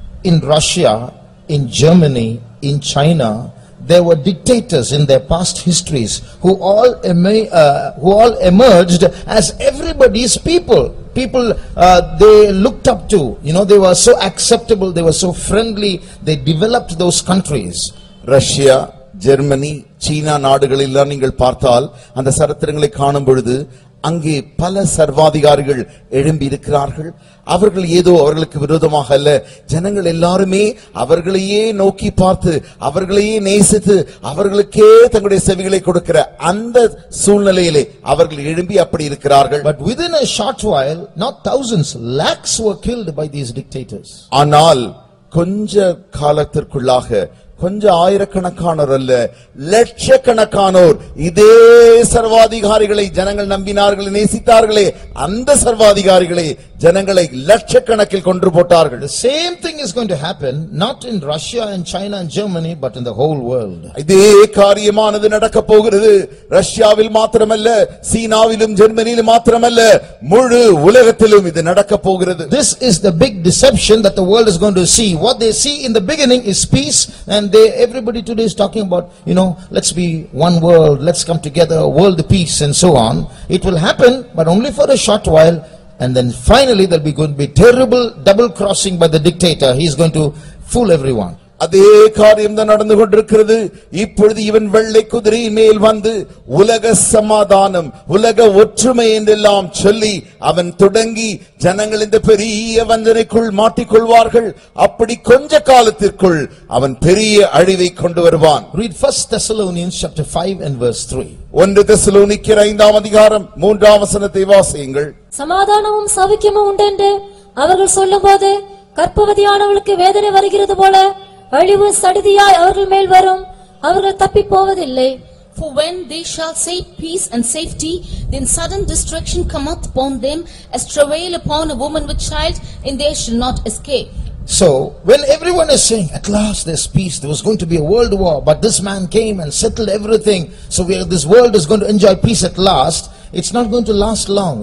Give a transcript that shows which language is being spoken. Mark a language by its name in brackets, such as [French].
[English] In Russia, in Germany, in China, there were dictators in their past histories who all emerged as everybody's people. People they looked up to, they were so acceptable, they were so friendly, they developed those countries. [Tamil] Russia, Germany, சீனா நாடுகளில் நீங்கள் பார்த்தால் அந்த சரித்திரங்களை காணும் பொழுது அங்கே பல சர்வாதிகாரிகள் எழும்பி இருக்கிறார்கள். அவர்கள் ஏதோ அவர்களுக்கு விரோதமாக அல்ல, ஜனங்கள் எல்லாருமே அவர்களையே நோக்கி பார்த்து அவர்களையே நேசித்து அவர்களுக்கே தங்களுடைய செவிகளை கொடுக்கிற அந்த சூழ்நிலையிலே அவர்கள் எழும்பி அப்படி இருக்கிறார்கள். [English] But within a short while, not thousands, lakhs were killed by these dictators. [Tamil] ஆனால் கொஞ்ச காலத்திற்குள்ளாக கொஞ்சம் ஆயிரக்கணக்கானோர் அல்ல, லட்சக்கணக்கானோர் இதே சர்வாதிகாரிகளை ஜனங்கள் நம்பினார்கள், நேசித்தார்களே அந்த சர்வாதிகாரிகளை ஜனங்களை லட்சக்கணக்கில் கொன்று போட்டார்கள். [English] The same thing is going to happen not in Russia and China and Germany but in the whole world. [Tamil] இதே காரியமானது நடக்க போகிறது. ரஷ்யாவில் மாத்திரமல்ல, சீனாவிலும் ஜெர்மனியிலும் மாத்திரமல்ல, முழு உலகத்திலும் இது நடக்க போகிறது. [English] This is the big deception that the world is going to see. What they see in the beginning is peace, and everybody today is talking about, let's be one world, let's come together, world peace and so on. It will happen but only for a short while, and then finally there will be going to be terrible double crossing by the dictator. He is going to fool everyone. [Tamil] அதே காரியம் தான் நடந்து கொண்டிருக்கிறது. இப்பொழுது இவன் வெள்ளை குதிரை மேல் வந்து உலக சமாதானம், உலக ஒற்றுமை என்றெல்லாம் சொல்லி அவன் தொடங்கி ஜனங்கள் இந்த பெரிய வஞ்சனைக்குள் மாட்டிக்கொள்வார்கள். அப்படி கொஞ்ச காலத்திற்குள் அவன் பெரிய அழிவை கொண்டு வருவான். [English] Read 1 Thessalonians chapter 5 and verse 3. [Tamil] 1 தெசலோனிக்கர் 5ஆம் அதிகாரம் 3ஆம் வசனத்தை வாசியுங்கள். சமாதானமும் சௌக்கியமும் உண்டென்று அவர்கள் சொல்லும்போது கர்ப்பவதியானவளுக்கு வேதனை வருகிறது போல அழிவு சடிதியாய் அவர்கள் மேல் வரும், அவர்கள் தப்பி போவதில்லை. [English] For when they shall say peace and safety, then sudden destruction cometh upon them as travail upon a woman with child, and they shall not escape. So when everyone is saying at last there's peace, there was going to be a world war, but this man came and settled everything, so this world is going to enjoy peace at last, it's not going to last long.